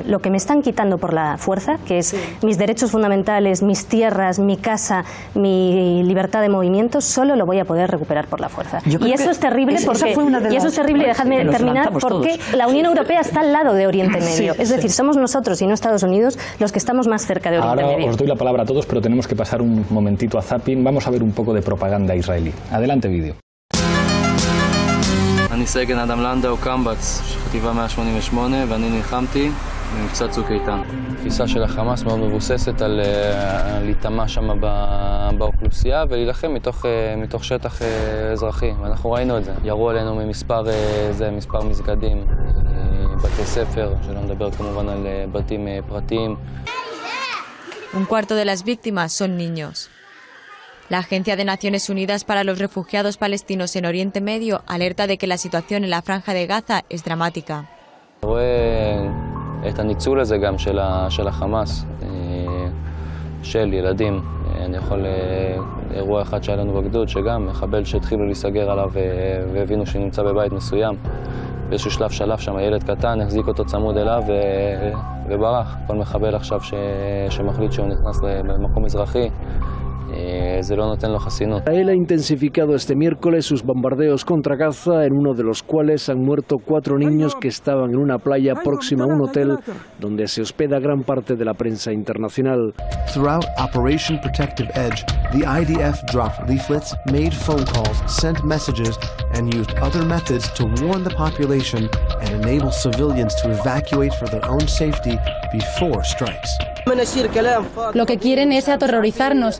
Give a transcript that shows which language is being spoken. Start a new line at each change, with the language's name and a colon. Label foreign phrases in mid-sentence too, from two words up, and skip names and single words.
Spanish: Lo que me están quitando por la fuerza, que es mis derechos fundamentales, mis tierras, mi casa, mi libertad de movimiento, solo lo voy a poder recuperar por la fuerza. Y eso es terrible, dejadme terminar, porque la Unión Europea está al lado de Oriente Medio. Es decir, somos nosotros y no Estados Unidos los que estamos más cerca de Oriente Medio. Ahora os doy la palabra a todos, pero tenemos que pasar un momentito a Zapin. Vamos a ver un poco de propaganda israelí. Adelante, vídeo.
Hebrew: אני סגן אדם לנדאו קמב"ץ, חטיבה 188, ואני נלחמתי במבצע צוק איתן. התפיסה של החמאס מאוד מבוססת על להיטמע שם באוכלוסייה ולהילחם מתוך שטח אזרחי, ואנחנו ראינו את זה. ירו עלינו ממספר מסגדים, בתי ספר, שלא נדבר כמובן על בתים פרטיים.
Spanish: Un cuarto de las víctimas son niños. La Agencia de Naciones Unidas para los Refugiados Palestinos en Oriente Medio alerta de que la situación en la Franja de Gaza es dramática.
Hebrew: רואה את הניצול הזה גם של החמאס, של ילדים. אני יכול אירוע אחד שהיה לנו בגדוד, שגם מחבל שהתחילו להיסגר עליו והבינו שנמצא בבית מסוים. באיזשהו שלב שם ילד קטן, החזיק אותו צמוד אליו וברח. כל מחבל עכשיו שמחליט שהוא נכנס למקום אזרחי,
Spanish: Israel ha intensificado este miércoles sus bombardeos contra Gaza, en uno de los cuales han muerto 4 niños que estaban en una playa próxima a un hotel donde se hospeda gran parte de la prensa internacional.
English: Throughout Operation Protective Edge, the IDF dropped leaflets, made phone calls, sent messages, and used other methods to warn the population and enable civilians to evacuate for their own safety before strikes.
Spanish: Lo que quieren es aterrorizarnos.